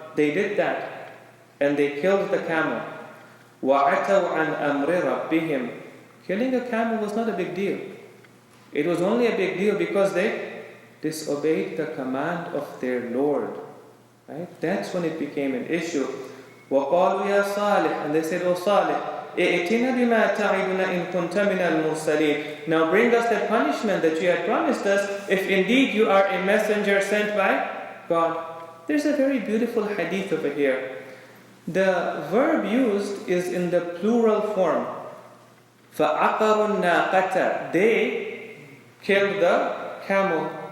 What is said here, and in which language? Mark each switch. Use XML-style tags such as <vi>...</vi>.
<en>They did that, and they killed the camel.</en> <ar>وَعَتَوْا عَنْ أَمْرِ رَبِّهِمْ.</ar> <en>Killing a camel was not a big deal. It was only a big deal because they disobeyed the command of their Lord. Right? That's when it became an issue.</en> <ar>وَقَالُوا يَا صَالِحْ.</ar> <en>And they said, "Oh Salih,</en> <ar>ائتنا بما تعدنا إن كنت من المرسلين."</ar> <en>Now bring us the punishment that you had promised us if indeed you are a messenger sent by God. There's a very beautiful hadith over here. The verb used is in the plural form.</en> <ar>فَعَقَرُوا النَّاقَةَ.</ar> <en>They killed the camel.</en>